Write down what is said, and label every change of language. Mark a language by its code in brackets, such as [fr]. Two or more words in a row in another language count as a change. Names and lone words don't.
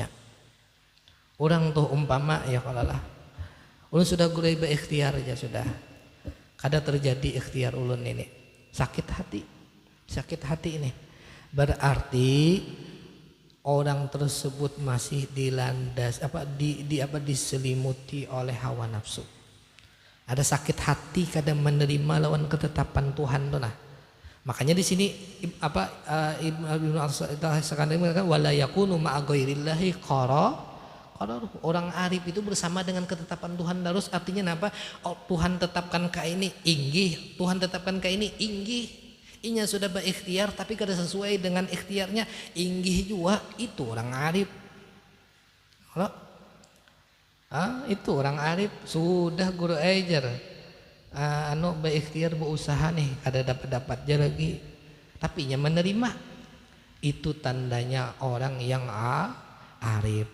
[bjn] Orang tuh umpama ya kalau lah ulun sudah gulai berikhtiar aja sudah kada terjadi ikhtiar ulun ini, sakit hati ini berarti orang tersebut masih dilandas diselimuti oleh hawa nafsu. Ada sakit hati kadang menerima lawan ketetapan Tuhan tuh nah. Makanya di sini Ibnu Al-Sakandari mengatakan [ar] wala yakunu ma'a ghairillahi [bjn] orang arif itu bersama dengan ketetapan Tuhan terus. Artinya apa? Oh, Tuhan tetapkan ke ini inggih, Tuhan tetapkan ke ini inggih. Inya sudah berikhtiar tapi kada sesuai dengan ikhtiarnya inggih juga, itu orang arif. Kalau itu orang arif sudah guru ajar berikhtiar berusaha nih ada dapat aja lagi tapi nya menerima, itu tandanya orang yang arif.